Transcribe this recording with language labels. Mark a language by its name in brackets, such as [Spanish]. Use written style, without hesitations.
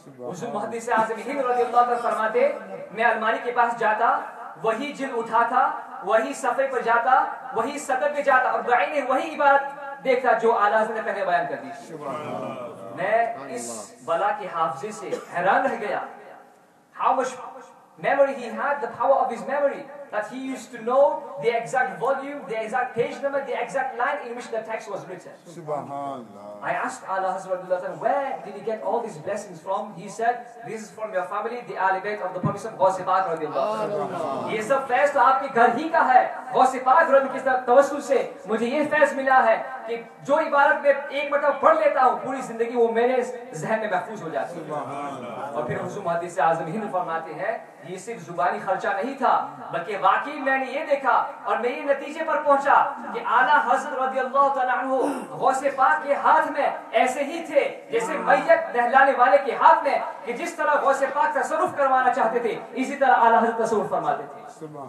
[Urdu] حضور محدث اعظم ہند رضی اللہ عنہ فرماتے میں الماری کے پاس جاتا، وہی جلد اٹھاتا، وہی صفحے پر جاتا، وہی سطر پہ جاتا اور بعینہ وہی عبارت دیکھتا جو اعلیٰ حضرت نے پہلے بیان کر دی تھی. میں اس بلا کے حافظے سے حیران رہ گیا. [English] How much memory he had, the power of his memory, that he used to know the exact volume, the exact page number, the exact line in which the text was written. Subhanallah. I asked Allah Hazrat, where did he get all these blessings from? He said, this is from your family, the Ahl Bayt of the Prophet Ghaus Pak radiallahu anhu. [Urdu] یہ سب فیض تو آپ کے گھر ہی کا ہے. غوث پاک رضی اللہ عنہ کے توسل سے مجھے یہ فیض ملا ہے کہ جو عبارت میں ایک مرتبہ پڑھ لیتا ہوں پوری زندگی وہ میرے ذہن میں محفوظ ہو جاتی ہے. اور پھر حضور محدث اعظم ہند فرماتے ہیں یہ صرف زبانی خرچہ نہیں تھا بلکہ واقعی میں نے یہ دیکھا اور میں یہ نتیجے پر پہنچا کہ اعلیٰ حضرت رضی اللہ تعالیٰ عنہ غوث پاک کے ہاتھ میں ایسے ہی تھے جیسے میت نہلانے والے کے ہاتھ میں، کہ جس طرح غوث پاک تصرف کروانا چاہتے تھے اسی طرح اعلیٰ حضرت تصرف فرماتے تھے.